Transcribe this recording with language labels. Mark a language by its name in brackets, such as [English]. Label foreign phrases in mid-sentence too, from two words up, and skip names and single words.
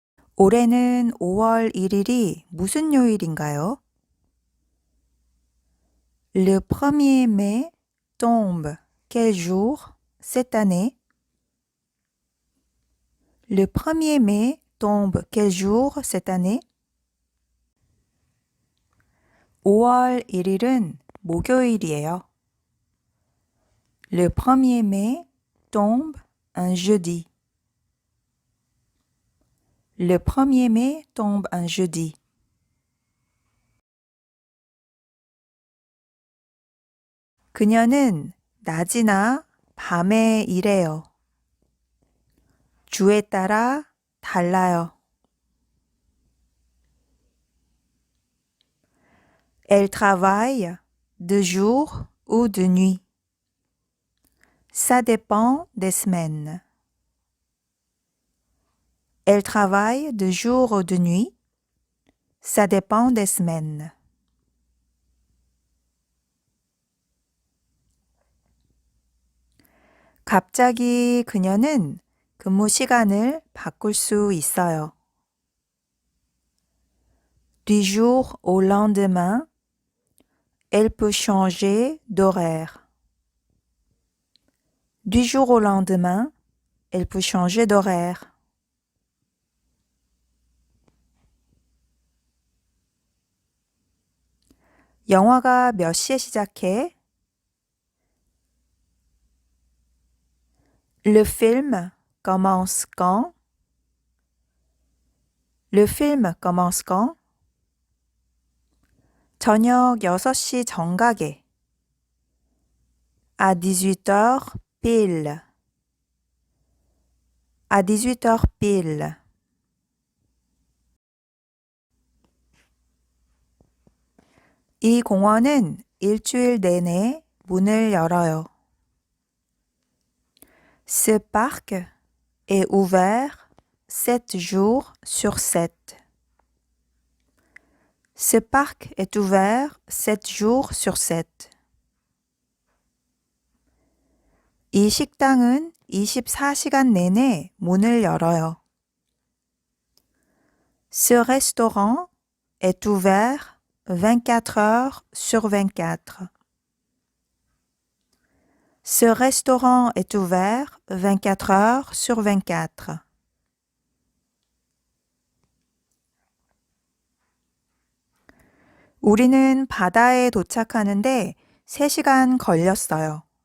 [Korean] 올해는 5월 1일이 무슨 요일인가요? [French] Le 1er mai tombe quel jour cette année? Le 1er mai tombe quel jour cette année? [Korean] 5월 1일은 목요일이에요. [French] Le 1er mai tombe un jeudi. Le 1er mai tombe un jeudi. [Korean] 그녀는 낮이나 밤에 일해요. 주에 따라 달라요. [French] Elle travaille de jour ou de nuit. Ça dépend des semaines. Elle travaille de jour ou de nuit. Ça dépend des semaines. [Korean] 갑자기 그녀는 근무 시간을 바꿀 수 있어요. [French] Du jour au lendemain, elle peut changer d'horaire. Du jour au lendemain, elle peut changer d'horaire. [Korean] 영화가 몇 시에 시작해? [French] Le film commence quand? Le film commence quand? [Korean] 저녁 6시 정각에. [French] À 18h pile. À 18h pile. [Korean] 이 공원은 일주일 내내 문을 열어요. [French] Ce parc est ouvert 7 jours sur 7. Ce parc est ouvert 7 jours sur 7. [Korean] 이 식당은 24시간 내내 문을 열어요. [French] Ce restaurant est ouvert 24 heures sur 24. Ce restaurant est ouvert 24 heures sur 24. [Korean] 우리는 바다에 도착하는데 3시간 걸렸어요.